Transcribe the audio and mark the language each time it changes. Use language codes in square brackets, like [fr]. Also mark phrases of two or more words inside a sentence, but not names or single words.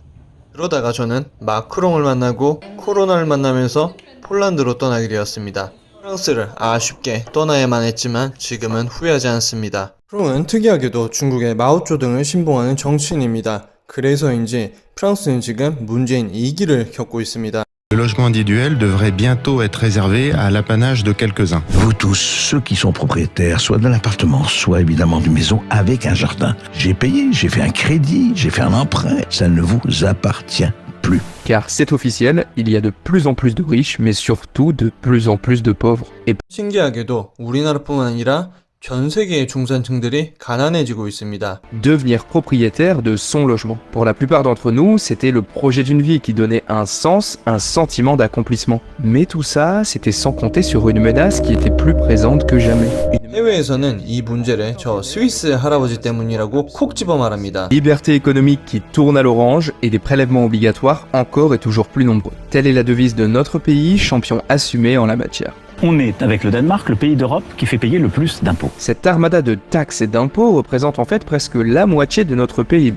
[ko] 그러다가 저는 마크롱을 만나고 코로나를 만나면서 폴란드로 떠나게 되었습니다. 프랑스를 아쉽게 떠나야만 했지만 지금은 후회하지 않습니다. 크롱은 특이하게도 중국의 마오쩌둥을 신봉하는 정치인입니다. 그래서인지 프랑스는 지금 문재인 2기를 겪고 있습니다. [fr] Le logement individuel devrait bientôt être réservé à l'apanage de quelques-uns. Vous tous, ceux qui sont propriétaires, soit d'un appartement, soit évidemment d'une maison avec un jardin. J'ai payé, j'ai fait un crédit, j'ai fait un emprunt. Ça ne vous appartient plus. Car c'est officiel, il y a de plus en plus de riches, mais surtout de plus en plus de pauvres. Et [ko] 신기하게도 우리나라뿐만 아니라 전 세계의 중산층들이 가난해지고 있습니다. [fr] devenir propriétaire de son logement. Pour la plupart d'entre nous, c'était le projet d'une vie qui donnait un sens, un sentiment d'accomplissement. Mais tout ça, c'était sans compter sur une menace qui était plus présente que jamais. [ko] 해외에서는 이 문제를 저 스위스 할아버지 때문이라고 콕 집어 말합니다. [fr] Liberté économique qui tourne à l'orange et des prélèvements obligatoires encore et toujours plus nombreux. Telle est la devise de notre pays, champion assumé en la matière. On est, avec le Danemark, le pays d'Europe qui fait payer le plus d'impôts. Cette armada de taxes et d'impôts représente en fait presque la moitié de notre PIB.